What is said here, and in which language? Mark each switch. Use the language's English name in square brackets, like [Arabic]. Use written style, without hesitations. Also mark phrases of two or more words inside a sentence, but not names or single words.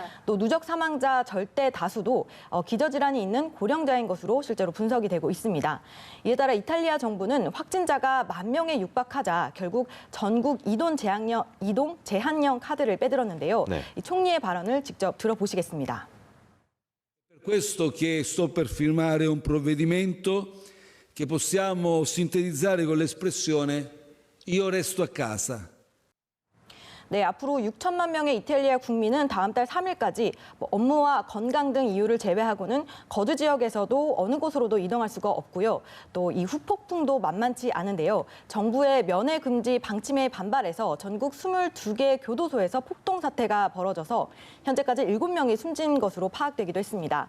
[Korean] 또 누적 사망자 절대 다수도 기저질환이 있는 고령자인 것으로 실제로 분석이 되고 있습니다. 이에 따라 이탈리아 정부는 확진자가 10,000명에 육박하자 결국 전국 이동 제한령 카드를 빼들었는데요. 네. 이 총리의 발언을 직접 들어보시겠습니다. [Italian] Per questo che sto per firmare un provvedimento che possiamo sintetizzare con l'espressione io resto a casa. [Korean] 네, 앞으로 6천만 명의 이탈리아 국민은 다음 달 3일까지 업무와 건강 등 이유를 제외하고는 거주 지역에서도 어느 곳으로도 이동할 수가 없고요. 또 이 후폭풍도 만만치 않은데요. 정부의 면회 금지 방침에 반발해서 전국 22개 교도소에서 폭동 사태가 벌어져서 현재까지 7명이 숨진 것으로 파악되기도 했습니다.